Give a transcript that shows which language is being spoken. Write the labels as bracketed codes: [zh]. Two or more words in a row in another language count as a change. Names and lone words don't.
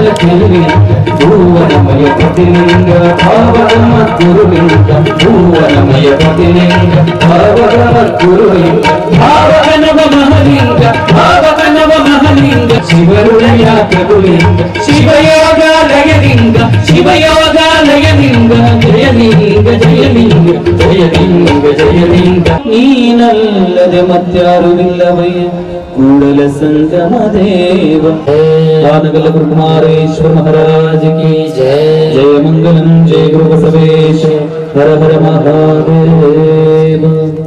[kn] ಚಿರಲಿಂಗ ಭುವನಮಯ ಪ್ರತಿಲಿಂಗ ಭಾವಗಮ ಗುರುಲಿಂಗ ಭುವನಮಯ ಪ್ರತಿಲಿಂಗ ಭಾವಗಮ ಗುರುಲಿಂಗ ಭಾವಗನವ ಮಹಲಿಂಗ ಭಾವಗನವ ಮಹಲಿಂಗ ಶಿವರುಳಯ ಪ್ರಭುಲಿಂಗ ಶಿವಯೋಗಾಲಯಲಿಂಗ ಶಿವಯೋಗಾಲಯಲಿಂಗ ಜಯಲಿಂಗ ಜಯಲಿಂಗ ಜಯಲಿಂಗ ಜಯಲಿಂಗ ನೀನಲ್ಲದೆ ಮತ್ಯಾರು ಇಲ್ಲವಯ್ಯ ಕೂಡಲ ಸಂಗಮ ದೇವ ದಾನಗಲ ಗುರುಕುಮಾರೇಶ್ವರ [hi] महाराज की जय [kn] ಜಯ ಮಂಗಲಂ ಜಯ ಗುರು ಬಸವೇಶ ಹರ ಹರ ಮಹಾದೇವ